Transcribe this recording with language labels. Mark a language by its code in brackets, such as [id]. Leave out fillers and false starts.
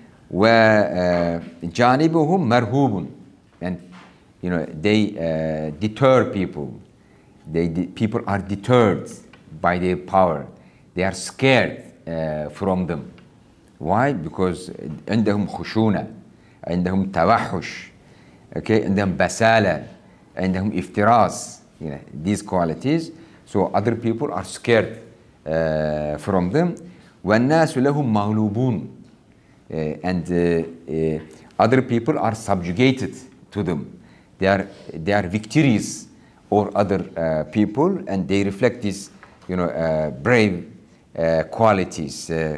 [ar] وجانبهم مرهوب, [en] and they deter people. People are deterred by their power. They are scared from them. Why? Because [ar] عندهم خشونة, عندهم توحش, [en] okay, [ar] عندهم بسالة, عندهم افتراس, [en] these qualities. So other people are scared from them. [ar] والناس لهم مغلوبون, [en] and other people are subjugated to them. They are victorious over other people, and they reflect these brave qualities.